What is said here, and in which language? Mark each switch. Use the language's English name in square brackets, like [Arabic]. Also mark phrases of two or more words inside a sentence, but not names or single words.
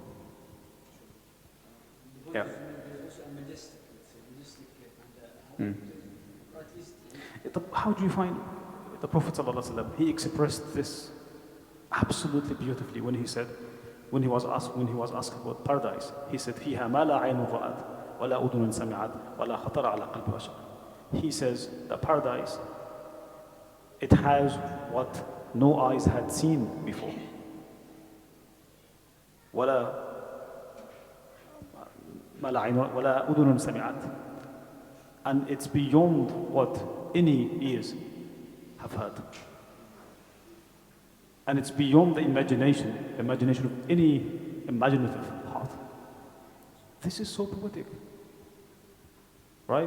[English] Yeah. There's also a majestic or at least. How do you find the Prophet ﷺ? He expressed this absolutely beautifully when he was asked about paradise. He said, [Arabic] "فيها ما لا عين رأت، ولا أذن سمعت، ولا خطر على قلب بشر." [English] He says that paradise, it has what no eyes had seen before. [Arabic] ما لا عين ولا أذن سمعت. [English] And it's beyond what any ears have heard. And it's beyond the imagination of any imaginative heart. This is so poetic. Right?